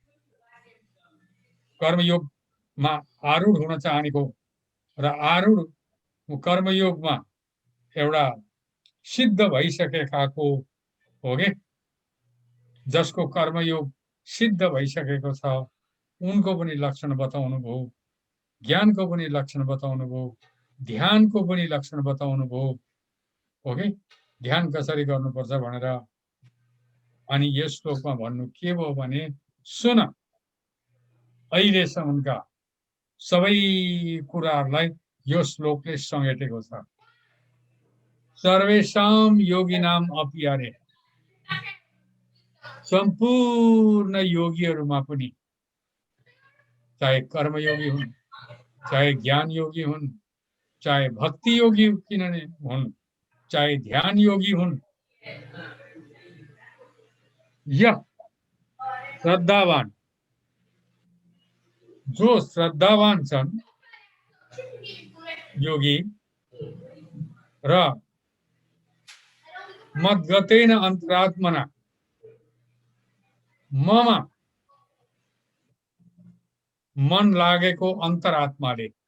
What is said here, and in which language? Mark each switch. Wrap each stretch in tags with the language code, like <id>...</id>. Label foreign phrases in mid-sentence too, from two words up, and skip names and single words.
<ne>कर्मयोगको कर्मयोगमा आरूढ हुन चाहनेको र आरूढ कर्मयोगमा एउटा सिद्ध भइसकेकाको हो के, जसको कर्मयोग सिद्ध भइसकेको छ उनको पनि लक्षण बताउनु भयो, ज्ञानको पनि लक्षण बताउनु भयो, ध्यानको पनि लक्षण बताउनु भयो हो कि। ध्यान कसरी गर्नुपर्छ भनेर। अनि यस श्लोकमा भन्नु के भयो भने, सुन अहिलेसम्मका सबै कुराहरूलाई यो श्लोकले समेटेको छ।</ne> <sa>सर्वेषां योगिनाम अपि</sa> <ne>अरे, सम्पूर्ण योगीहरूमा पनि, चाहे कर्मयोगी हुन्, चाहे ज्ञान योगी हुन्, चाहे भक्ति योगी किन हुन्, चाहे ध्यान योगी हुन्, यह श्रद्धावान, जो श्रद्धावान छन् योगी र</ne> <sa>मद्गतेन अन्तरात्मना,</sa> <ne>ममा मन लागेको अन्तरात्माले,</ne>